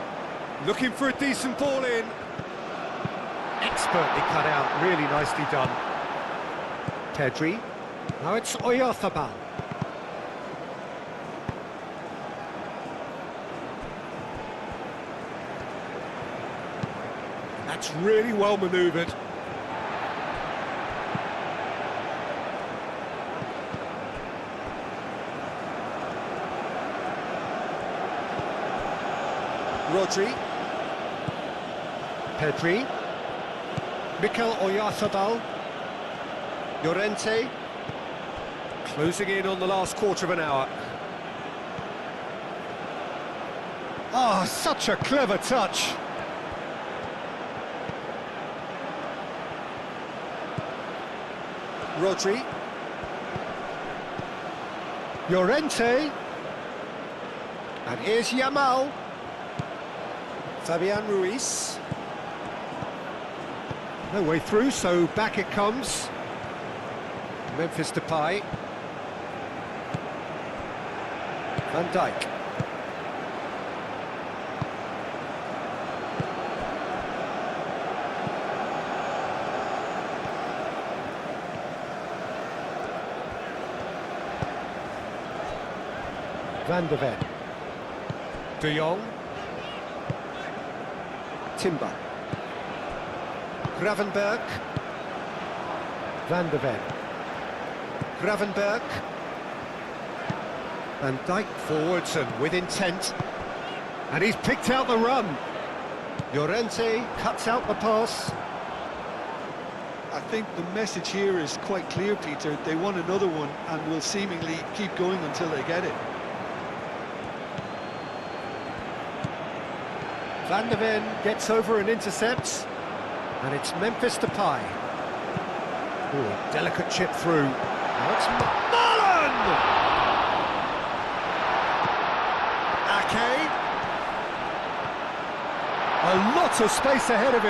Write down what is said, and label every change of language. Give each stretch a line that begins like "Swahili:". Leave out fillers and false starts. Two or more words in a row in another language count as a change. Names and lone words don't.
English: Looking for a decent ball in. Expertly cut out, really nicely done. Pedri. Now it's Oyarzabal. That's really well manoeuvred. Rodri. Pedri. Mikel Oyarzabal. Llorente. Closing in on the last quarter of an hour. Ah, such a clever touch. Rodri. Llorente. And here's Yamal. Fabian Ruiz. No way through, so back it comes. Memphis Depay. Van Dijk. Van de Ven. De Jong. Timber. Gravenberg. Van de Ven. Gravenberg. Van Dijk forwards and with intent. And he's picked out the run. Llorente cuts out the pass. I think the message here is quite clear, Peter. They want another one and will seemingly keep going until they get it. Van de Ven gets over and intercepts. And it's Memphis Depay. Oh, delicate chip through. Now it's Marlon! Ake. A lot of space ahead of him.